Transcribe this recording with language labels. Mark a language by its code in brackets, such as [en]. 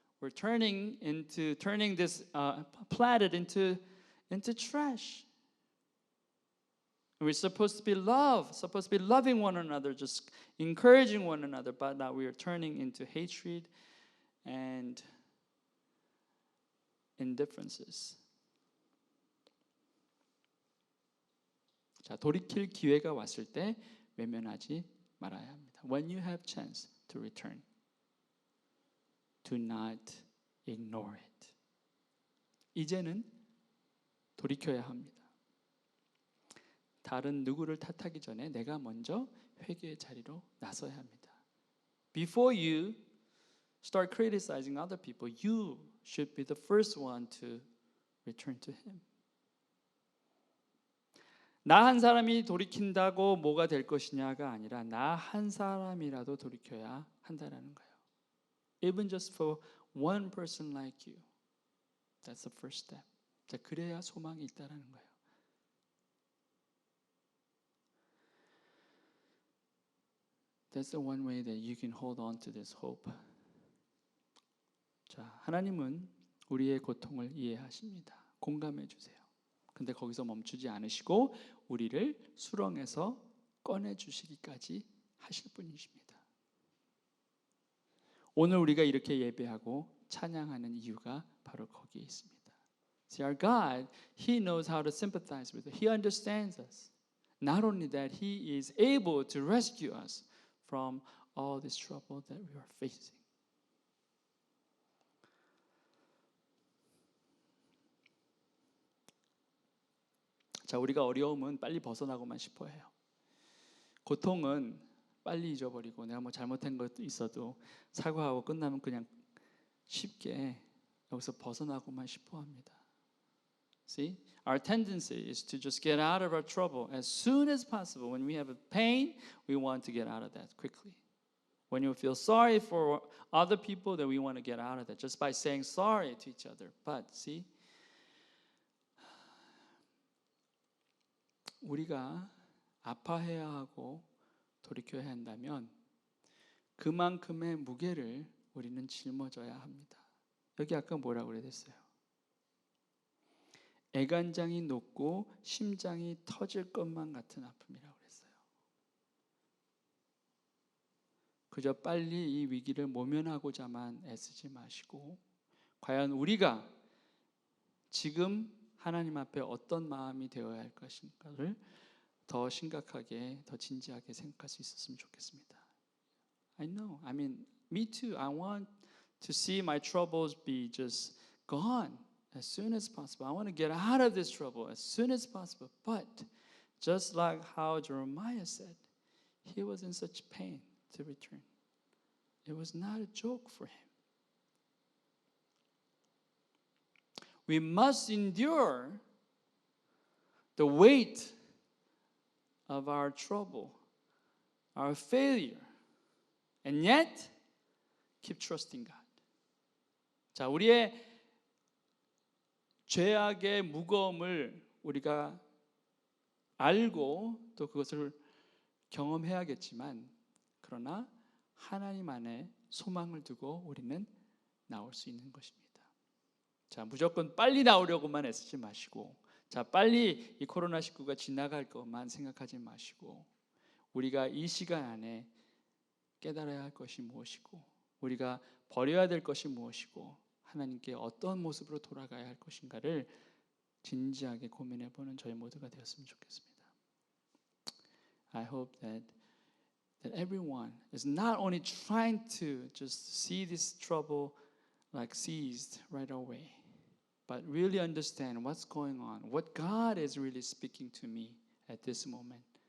[en] We're turning this planet into trash. We're supposed to be loving one another, just encouraging one another, but now we are turning into hatred and indifferences. [ko] 자, 돌이킬 기회가 왔을 때 외면하지 말아야 합니다. [en] When you have chance to return, do not ignore it. [ko] 이제는 돌이켜야 합니다. 다른 누구를 탓하기 전에 내가 먼저 회개의 자리로 나서야 합니다. [en] Before you start criticizing other people, you should be the first one to return to Him. [ko] 나 한 사람이 돌이킨다고 뭐가 될 것이냐가 아니라 나 한 사람이라도 돌이켜야 한다라는 거예요. [en] Even just for one person like you. That's the first step. [ko] 자, 그래야 소망이 있다라는 거예요. [en] That's the one way that you can hold on to this hope. [ko] 자, 하나님은 우리의 고통을 이해하십니다. 공감해 주세요. 근데 거기서 멈추지 않으시고 우리를 수렁에서 꺼내 주시기까지 하실 분이십니다. 오늘 우리가 이렇게 예배하고 찬양하는 이유가 바로 거기에 있습니다. [en] See, our God, He knows how to sympathize with us. He understands us. Not only that, He is able to rescue us from all this trouble that we are facing. [ko] 자, 우리가 어려움은 빨리 벗어나고만 싶어 해요. 고통은 빨리 잊어버리고 내가 뭐 잘못한 것도 있어도 사과하고 끝나면 그냥 쉽게 여기서 벗어나고만 싶어 합니다. [en] See, our tendency is to just get out of our trouble as soon as possible. When we have a pain, we want to get out of that quickly. When you feel sorry for other people, then we want to get out of that just by saying sorry to each other. But see, [ko] 우리가 아파해야 하고 돌이켜야 한다면 그만큼의 무게를 우리는 짊어져야 합니다. 여기 아까 뭐라고 그랬어요? 애간장이 녹고 심장이 터질 것만 같은 아픔이라고 그랬어요. 그저 빨리 이 위기를 모면하고자만 애쓰지 마시고 과연 우리가 지금 하나님 앞에 어떤 마음이 되어야 할 것인가를 더 심각하게, 더 진지하게 생각할 수 있었으면 좋겠습니다. [en] I know. I mean, me too. I want to see my troubles be just gone as soon as possible. I want to get out of this trouble as soon as possible. But just like how Jeremiah said, he was in such pain to return. It was not a joke for him. We must endure the weight of our trouble, our failure, and yet keep trusting God. [ko] 자, 우리의 죄악의 무거움을 우리가 알고 또 그것을 경험해야겠지만 그러나 하나님 안에 소망을 두고 우리는 나올 수 있는 것입니다. 자, 무조건 빨리 나오려고만 애쓰지 마시고 자, 빨리 이 코로나19가 지나갈 것만 생각하지 마시고 우리가 이 시간 안에 깨달아야 할 것이 무엇이고 우리가 버려야 될 것이 무엇이고 하나님께 어떤 모습으로 돌아가야 할 것인가를 진지하게 고민해보는 저희 모두가 되었으면 좋겠습니다. [en] I hope that everyone is not only trying to just see this trouble like seized right away, but really understand what's going on, what God is really speaking to me at this moment.